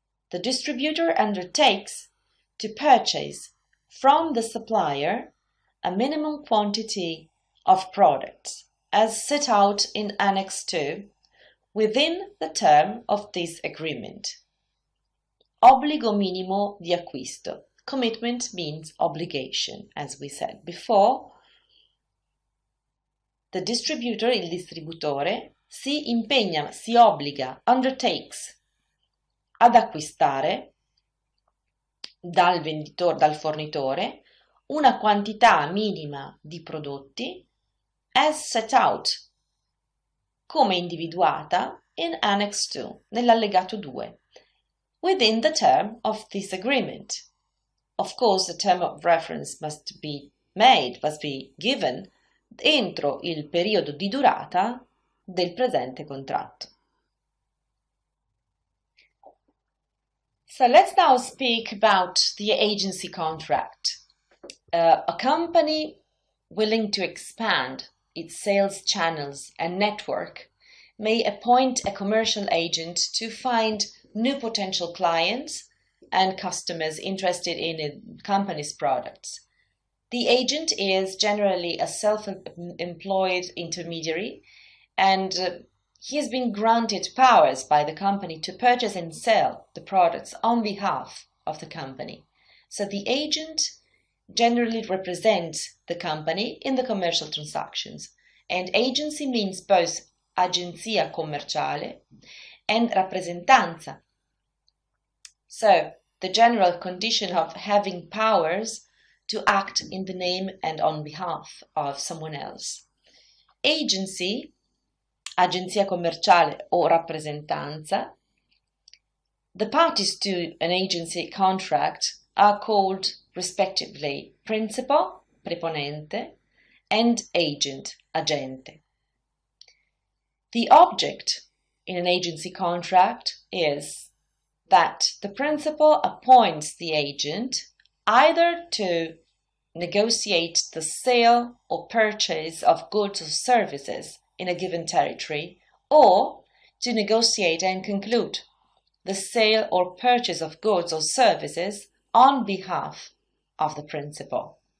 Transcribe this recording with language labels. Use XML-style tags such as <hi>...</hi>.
<en>The distributor undertakes to purchase from the supplier a minimum quantity of products as set out in Annex 2 within the term of this agreement.</en> <it>Obbligo minimo di acquisto.</it> <en>Commitment means obligation, as we said before. The distributor,</en> <it>il distributore, si impegna, si obbliga,</it> <en>undertakes</en> <it>ad acquistare dal fornitore una quantità minima di prodotti</it> <en>as set out,</en> <it>come individuata in Annex 2, nell'allegato 2,</it> <en>within the term of this agreement. Of course, the term of reference must be given</en> <it>entro il periodo di durata del presente contratto.</it> <en>So let's now speak about the agency contract. A company willing to expand its sales channels and network may appoint a commercial agent to find new potential clients and customers interested in a company's products. The agent is generally a self-employed intermediary, and he has been granted powers by the company to purchase and sell the products on behalf of the company. So the agent generally represents the company in the commercial transactions, and agency means both</en> <it>agenzia commerciale</it> <en>and rappresentanza. So the general condition of having powers to act in the name and on behalf of someone else.</en> <it>Agency, agenzia commerciale o rappresentanza.</it> <en>The parties to an agency contract are called respectively principal, preponente, and agent, agente. The object in an agency contract is that the principal appoints the agent either to negotiate the sale or purchase of goods or services in a given territory, or to negotiate and conclude the sale or purchase of goods or services on behalf of the principal.</en>